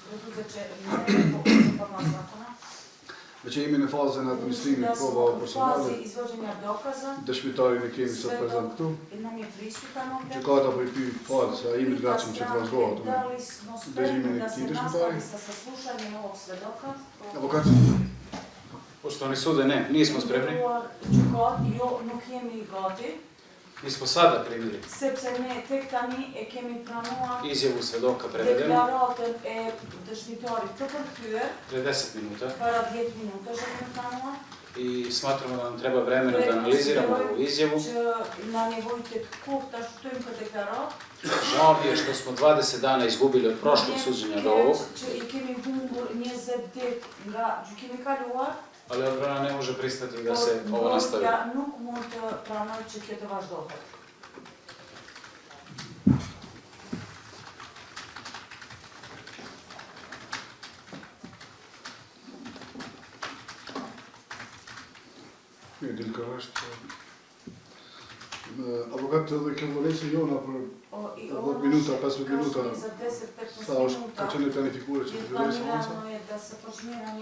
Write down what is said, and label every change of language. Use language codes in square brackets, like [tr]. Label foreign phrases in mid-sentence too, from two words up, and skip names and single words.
[sq] Me që jemi në fazën e administrimit provave personale, dëshmitarin e kemi sot prezent këtu. Gjykata po i pyet falës, a jemi të gatshëm që të vazhdohet dëgjimin e këtij dëshmitari? Avokat. [sr] Poštovani sude, ne, nismo spremni. [sq] Jo, nuk jemi gati. [sr] Mi smo sada primili [sq] Sepse ne tek tani e kemi pranuar [sr] izjavu svedoka prevedenu [sq] deklaratën e dëshmitarit të përkthyer [sr] pre 10 minuta [sq] para 10 minuta që kemi pranuar [sr] i smatramo da nam treba vremena da analiziramo ovu izjavu. [sq] Që na nevojite kohë ta shtojmë këtë deklaratë. [sr] Žao mi je što smo 20 dana izgubili od prošlog suđenja do ovog. [sq] Që i kemi humbur 20 ditë nga gjykimi kaluar. [sr] Ali odbrana ne može pristati da se ovo nastavi. [sq] Ja nuk mund të pranoj që kjo të vazhdohet. Mirë, Dilka është avokat edhe kjo volesë jona për 10 minuta, 15 minuta, sa është ka qenë planifikuar që të zhvillojë seanca?